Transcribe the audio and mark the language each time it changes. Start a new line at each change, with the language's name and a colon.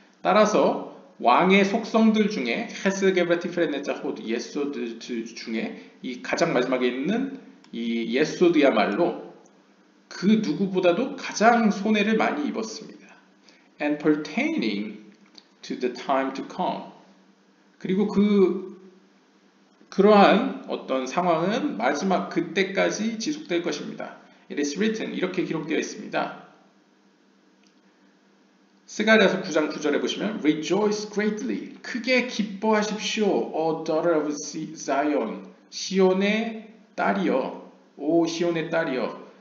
Korean: 따라서 왕의 속성들 중에 헤스게베티프레네자 호드 예소드 중에 이 가장 마지막에 있는 이 예소드야말로 그 누구보다도 가장 손해를 많이 입었습니다.
English: And pertaining to the time to come.
Korean: 그리고 그러한 어떤 상황은 마지막 그때까지 지속될 것입니다.
English: It is written,
Korean: 이렇게 기록되어 있습니다. 스가랴서 9장 9절에 보시면
English: Rejoice greatly,
Korean: 크게 기뻐하십시오,
English: O daughter of Zion,
Korean: 시온의 딸이여, 오 시온의 딸이여.